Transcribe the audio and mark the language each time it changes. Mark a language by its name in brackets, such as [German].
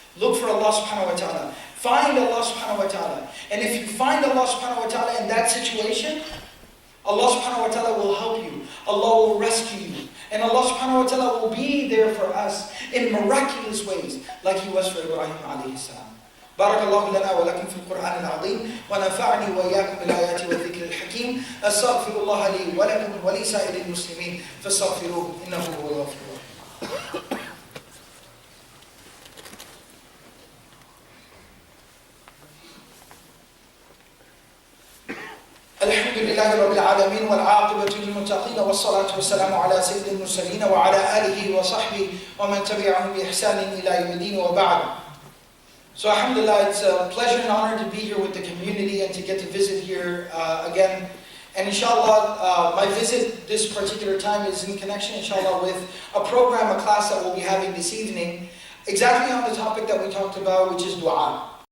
[English] Look for Allah subhanahu wa ta'ala. Find Allah subhanahu wa ta'ala. And if you find Allah subhanahu wa ta'ala in that situation, Allah subhanahu wa ta'ala will help you. Allah will rescue you. And Allah subhanahu wa ta'ala will be there for us in miraculous ways, like He was for Ibrahim alayhi salam. [Arabic] بارك الله لنا ولكم في القرآن العظيم ونفعني وإياكم بالآيات والذكر الحكيم أستغفر الله لي ولكم ولسائر المسلمين فاستغفروه إنه هو الغفور الرحيم. الحمد لله رب العالمين والعاقبة للمتقين والصلاة والسلام على سيد المرسلين وعلى آله وصحبه ومن تبعهم بإحسان إلى يوم الدين وبعد. [English] So alhamdulillah, it's a pleasure and honor to be here with the community and to get to visit here again. And inshallah, my visit this particular time is in connection, inshallah, with a program, a class that we'll be having this evening, exactly on the topic that we talked about, which is dua.